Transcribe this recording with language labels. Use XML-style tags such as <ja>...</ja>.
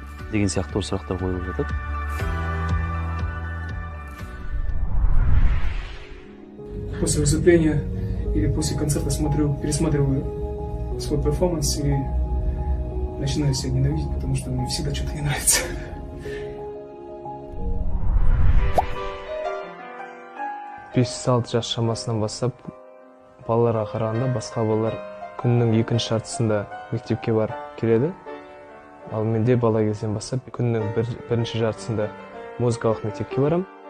<kk>Деген сияқты сұрақтар қойылып жатады.</kk> <ru>После выступления или после концерта пересматриваю свой перформанс и начинаю себя ненавидеть, потому что мне всегда что-то не нравится.</ru> <kk>Бес алты жас шамасынан бастап балаларға қарағанда басқа балалар күннің екінші жартысында мектепке барып келеді. Ал менде бала кезден бастап күннің бірінші жартысында музыкалық мектепке барам.</kk>